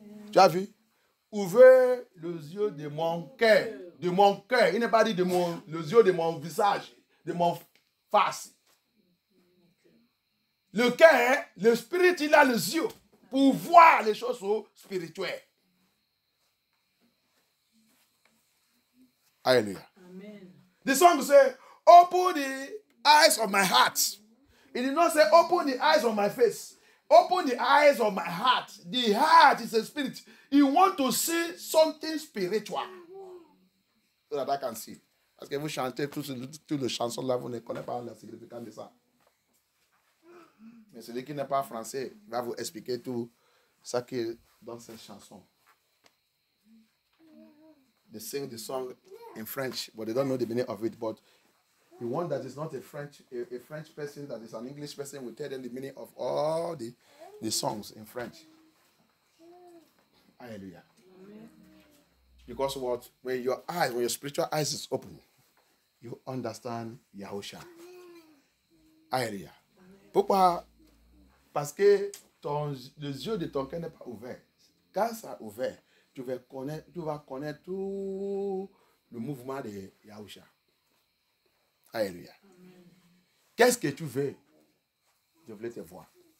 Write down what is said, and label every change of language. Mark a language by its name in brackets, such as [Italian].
[French] Tu as vu? Ouvrez les yeux de mon cœur. De mon cœur. Il n'est pas dit les yeux de mon visage, de mon face. Le cœur, le spirit, il a les yeux pour voir les choses spirituelles. Alléluia. Amen. [English] The song says, open the eyes of my heart. It did not say, open the eyes of my face. Open the eyes of my heart. The heart is a spirit. You want to see something spiritual. So that I can see. [French] Parce que vous chantez toutes les chansons là, vous ne connaissez pas le significat de ça. Mais celui qui n'est pas français va vous expliquer tout ça qui est dans cette chanson. [English] They sing the song in French, but they don't know the meaning of it. But the one that is not a French person, that is an English person, will tell them the meaning of all the songs in French. Hallelujah. Amen. Because when your spiritual eyes is open, you understand Yahusha. Hallelujah. [French] Pourquoi? Parce que les yeux de ton cœur n'est pas ouvert. Quand ça est ouvert, tu vas connaître tout le mouvement de Yahusha. Alléluia. Qu'est-ce que tu veux? Je voulais te voir.